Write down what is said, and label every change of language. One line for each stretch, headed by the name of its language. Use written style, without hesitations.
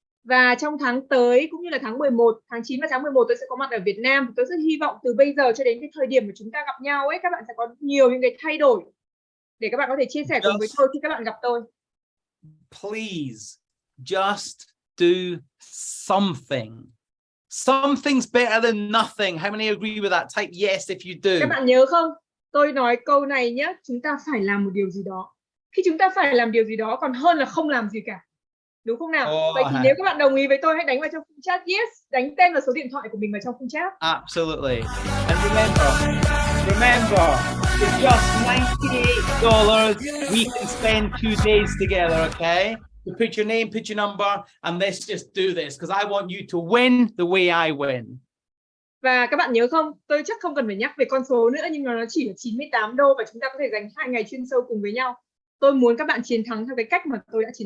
Vietnamese: Và trong tháng tới cũng như là tháng 11, tháng 9 và tháng 11 tôi sẽ có mặt ở Việt Nam. Tôi rất hy vọng từ bây giờ cho đến cái thời điểm mà chúng ta gặp nhau ấy, các bạn sẽ có nhiều những cái thay đổi để các bạn có thể chia sẻ cùng với tôi khi các bạn gặp tôi.
English: Please just do something. Something's better than nothing. How many agree with that? Type yes if you do.
Vietnamese: Các bạn nhớ không? Tôi nói câu này nhé, chúng ta phải làm một điều gì đó. Khi chúng ta phải làm điều gì đó còn hơn là không làm gì cả. Đúng không nào? Vậy thì nếu các bạn đồng ý với tôi, hãy đánh vào trong khung chat yes, đánh tên và số điện thoại của mình vào trong khung chat.
English: Absolutely. And remember, for just $98, we can spend 2 days together, okay? You put your name, put your number, and let's just do this, because I want you to win the way I win.
Vietnamese: Và các bạn nhớ không, tôi chắc không cần phải nhắc về con số nữa, nhưng mà nó chỉ là $98 và chúng ta có thể dành 2 ngày chuyên sâu cùng với nhau. Tôi muốn các bạn chiến thắng theo cái cách mà tôi đã chiến thắng.